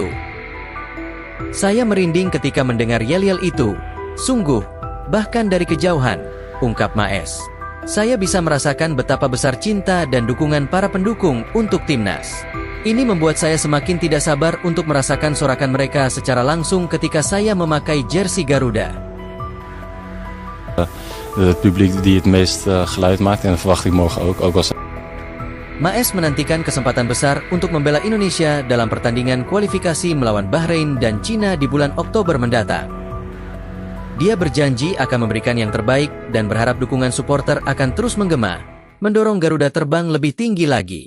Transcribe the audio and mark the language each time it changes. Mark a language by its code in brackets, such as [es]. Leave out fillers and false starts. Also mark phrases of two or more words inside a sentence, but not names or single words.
[id] Saya merinding ketika mendengar yel-yel itu, sungguh, bahkan dari kejauhan, ungkap Maes. Saya bisa merasakan betapa besar cinta dan dukungan para pendukung untuk timnas. Ini membuat saya semakin tidak sabar untuk merasakan sorakan mereka secara langsung ketika saya memakai jersey Garuda. [nl] Het publiek die het meest geluid maakt en dat verwacht ik morgen ook als... [id] Maes menantikan kesempatan besar untuk membela Indonesia dalam pertandingan kualifikasi melawan Bahrain dan Cina di bulan Oktober mendatang. Dia berjanji akan memberikan yang terbaik dan berharap dukungan supporter akan terus menggema, mendorong Garuda terbang lebih tinggi lagi.